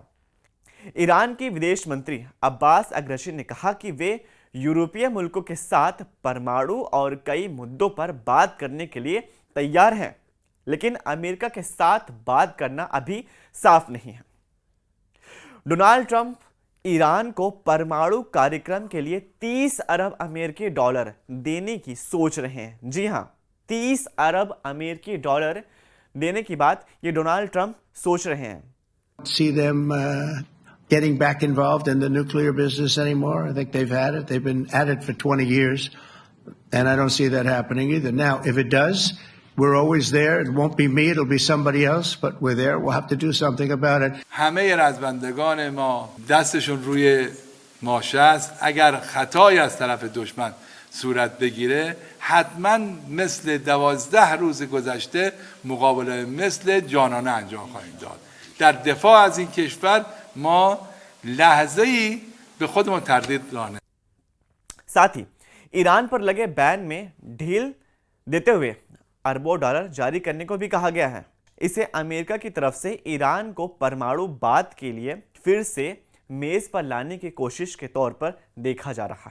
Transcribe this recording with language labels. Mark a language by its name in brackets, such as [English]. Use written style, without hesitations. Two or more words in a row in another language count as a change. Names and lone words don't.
[Hindi] ईरान के विदेश मंत्री अब्बास अग्रशी ने कहा कि वे यूरोपीय मुल्कों के साथ परमाणु और कई मुद्दों पर बात करने के लिए तैयार हैं, लेकिन अमेरिका के साथ बात करना अभी साफ नहीं है। डोनाल्ड ट्रंप ईरान को परमाणु कार्यक्रम के लिए 30 अरब अमेरिकी डॉलर देने की सोच रहे हैं। जी हां, 30 अरब अमेरिकी डॉलर देने की बात ये डोनाल्ड ट्रंप सोच रहे हैं। [English] See them getting back involved in the nuclear business anymore. I think they've had it. They've been at it for 20 years, and I don't see that happening either. Now, if it does, we're always there. It won't be me. It'll be somebody else, but we're there. We'll have to do something about it. [Persian] همه رزمندگان ما دستشون روی ماشه است. اگر خطایی از طرف دشمن صورت بگیره حتما مثل 12 روز گذشته مقابله مثل جانانه انجام خواهیم داد. در دفاع از این کشور ما لحظه‌ای به خودمون تردید داریم. [Hindi] साथ ही ईरान पर लगे बैन में ढील देते हुए अरबों डॉलर जारी करने को भी कहा गया है। इसे अमेरिका की तरफ से ईरान को परमाणु बात के लिए फिर से मेज पर लाने की कोशिश के तौर पर देखा जा रहा है।